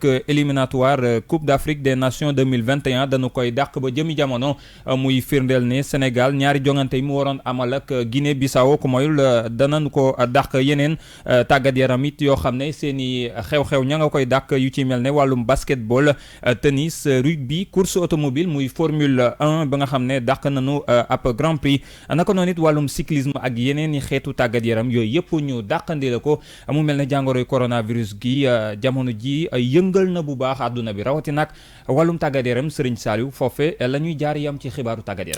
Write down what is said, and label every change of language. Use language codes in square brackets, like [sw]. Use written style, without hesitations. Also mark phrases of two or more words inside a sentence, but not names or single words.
[wo] éliminatoire Coupe d'Afrique des Nations 2021 dañu koy dàq ba jëmmi jëmi jamono muy firndeel ne Sénégal ñaari jongante yi mu waroon amal ak Guinée Bissau ko moyul danañ ko dàq yeneen tàggat yaram it yoo xam ne seen i xew-xew ña nga koy dàq yu ci mel ne wàllum basketball tennis rugby [fr] course automobile [wo] muy Formule 1 ba nga xam ne dàq nañu ab Grand Prix naka noonu it wàllum cyclisme ak yeneen i xeetu tàggat yaram yooyu yëpp ñu dàqandi la ko mu mel ne jàngoroy coronavirus gi jamono ji yëngal na bu baax àdduna bi rawati nag wàllum tàggat yaram Serigne Saliou foofe la ñuy jaar yam ci xibaaru tàggat yaram.